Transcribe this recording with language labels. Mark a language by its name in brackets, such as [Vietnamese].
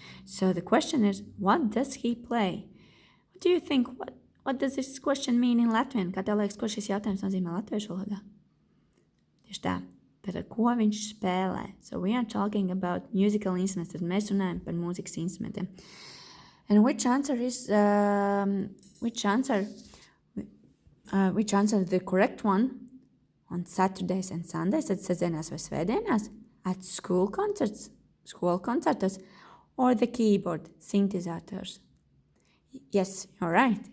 [English] So the question is, what does he play? What do you think? What does this question mean in Latvian? [Latvian] Kā tev liekas, ko šis jautājums nozīmē latviešu valodā? Tieši tā. Tātad, ko viņš spēlē? [English] So we are talking about musical instruments. [Latvian] Tad mēs runājam par mūzikas instrumentiem. [English] And which answer is the correct one? On Saturdays and Sundays, [Latvian] tad sestdienās vai svētdienās, [English] at school concerts, [Latvian] skolu koncertos, [English] or the keyboard, synthesizers. Yes, you're right.